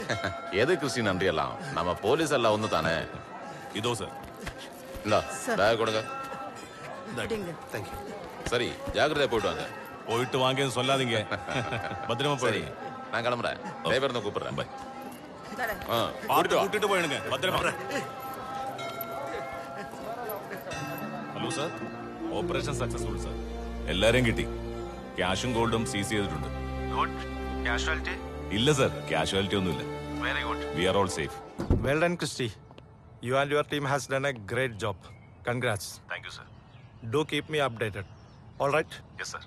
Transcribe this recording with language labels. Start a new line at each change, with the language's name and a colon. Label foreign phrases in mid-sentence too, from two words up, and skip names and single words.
Tamil: எது கிறிஸ்டி நன்றி எல்லாம் நம்ம போலீஸ் எல்லாம் ஒன்று தானே. இதோ சார். இந்தா பேக் கொடுங்க. தேங்க்யூ. சரி ஜாக்கிரதையா போயிட்டு வாங்க. போயிட்டு வாங்கன்னு சொல்லாதீங்க. பத்திரமா சரி போயிடுங்க. நான் கிளம்புறேன். டிரைவர் தான் கூப்பிடுறேன். பை. ஆ பார்த்து கூட்டிட்டு போயிடுங்க. பத்திரமா.
English: Hello sir, operation successful sir.
Malayalam: എല്ലാരെയും കിട്ടി. ക്യാഷും ഗോൾഡും സീസ് ചെയ്തിട്ടുണ്ട്. ഇല്ല സാർ, കാഷ്വാലിറ്റി ഒന്നുമില്ല.
English: We are all safe. Well done, Christy. You and your team has done a great job. Congrats. Thank you sir. Do keep me updated. All right? Yes sir.